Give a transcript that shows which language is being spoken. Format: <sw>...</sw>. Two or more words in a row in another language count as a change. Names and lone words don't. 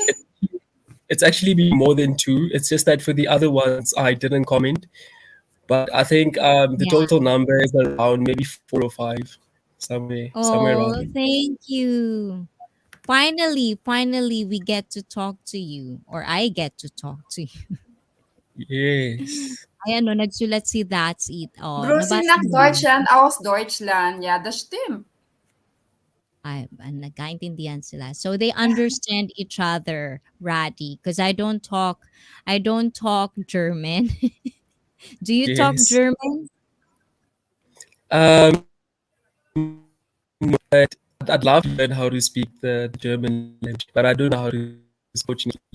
<en>It's actually been more than two. It's just that for the other ones I didn't comment, but I think the Yeah. total number is around maybe four or five, somewhere around Oh, there. thank you. Finally, we get to talk to you. Or I get to talk to you. Yes,</en> <tl>Ayan, no, nagsulat si That's It. Oh,</tl> <de>Grüße</de> <tl>nabasa</tl> <de>nach</de> <tl>mo yun?</tl> <de>Deutschland aus Deutschland. Ja, das stimmt.</de> <tl>Ay, nagkaintindihan sila.</tl> <en>So they understand each other, Raddy. Because I don't talk German. Do you talk yes. German? No, but I'd love to learn how to speak the German language, but I don't know how to, unfortunately.</en>